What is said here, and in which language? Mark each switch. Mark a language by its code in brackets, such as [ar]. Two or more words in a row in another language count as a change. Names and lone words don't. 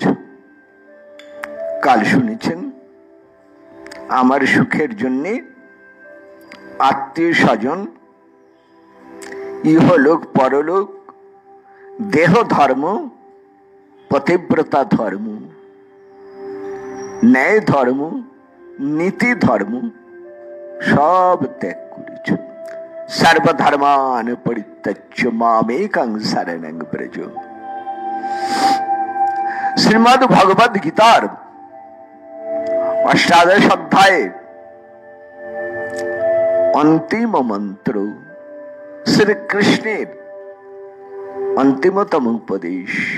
[bn] কাল শুনেছেন আমার সুখের জন্য আত্মীয় স্বজন, ইহলোক পরলোক, দেহ ধর্ম, পতিব্রতা ধর্ম, ন্যায় ধর্ম, নীতি ধর্ম সব ত্যাগ করেছ। [sa] सर्वधर्मान परित्यज्य मामेकं शरणं व्रज। [bn] শ্রীমদ্ ভগবদ গীতার অষ্টাদশ অধ্যায়ে অন্তিম মন্ত্র, শ্রীকৃষ্ণের অন্তিমতম উপদেশ।